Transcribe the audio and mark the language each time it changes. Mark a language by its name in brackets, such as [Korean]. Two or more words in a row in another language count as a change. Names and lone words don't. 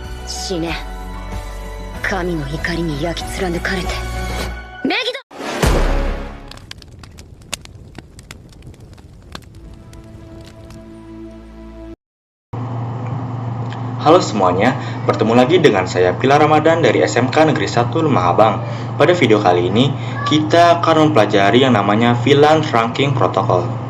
[Japanese] 死ね。神の怒りに焼き貫かれて。メギド。 [Indonesian] Halo semuanya, bertemu lagi dengan saya Pilar Ramadan dari SMK Negeri 1 Lemah Abang. Pada video kali ini, kita akan mempelajari yang namanya VLAN Trunking Protocol.